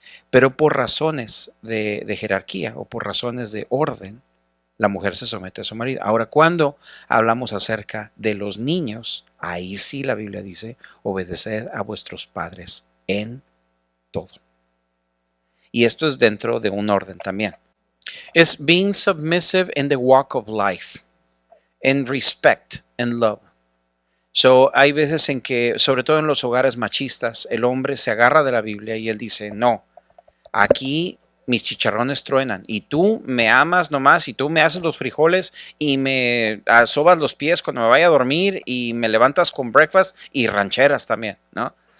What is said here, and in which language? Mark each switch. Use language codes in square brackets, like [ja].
[es] Pero por razones de jerarquía o por razones de orden, la mujer se somete a su marido. Ahora, cuando hablamos acerca de los niños, ahí sí la Biblia dice, obedeced a vuestros padres en todo. Y esto es dentro de un orden también. [en] Es being submissive in the walk of life, in respect and love. [es] So, hay veces en que, sobre todo en los hogares machistas, el hombre se agarra de la Biblia y él dice, no, aquí mis chicharrones truenan y tú me amas nomás y tú me haces los frijoles y me sobas los pies cuando me vaya a dormir y me levantas con breakfast y rancheras también, ¿no?